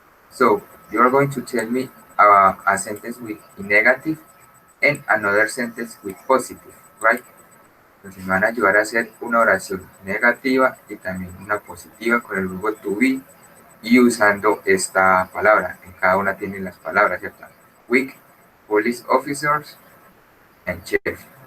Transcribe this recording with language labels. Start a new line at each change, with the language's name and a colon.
English: So, you are going to tell me a sentence with negative and another sentence with positive, right?
Spanish: Entonces me van a ayudar a hacer una oración negativa y también una positiva con el verbo to be y usando esta palabra. En cada una tienen las palabras, ¿cierto?
English: Weak, police officers, and chef.